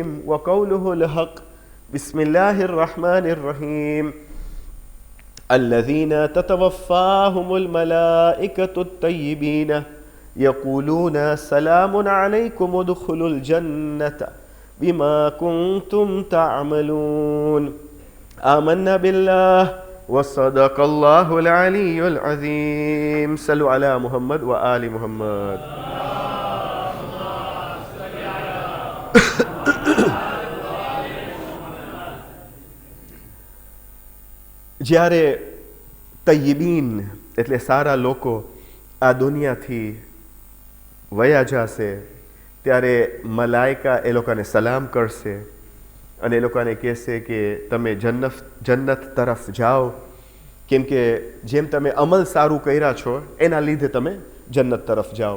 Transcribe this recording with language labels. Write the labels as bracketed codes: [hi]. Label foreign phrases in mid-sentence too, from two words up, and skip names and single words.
[ar] وقوله الحق بسم الله الرحمن الرحيم الذين تتوفاهم الملائكة الطيبين يقولون سلام عليكم ادخلوا الجنة بما كنتم تعملون آمنا بالله وصدق الله العلي العظيم صلوا على محمد وآل محمد [gu] જ્યારે તય્યબીન એટલે સારા લોકો આ દુનિયાથી વયા જશે ત્યારે મલાઈકા એ લોકોને સલામ કરશે અને એ લોકોને કહેશે કે તમે જન્નત તરફ જાઓ કેમ કે જેમ તમે અમલ સારું કર્યા છો એના લીધે તમે જન્નત તરફ જાઓ.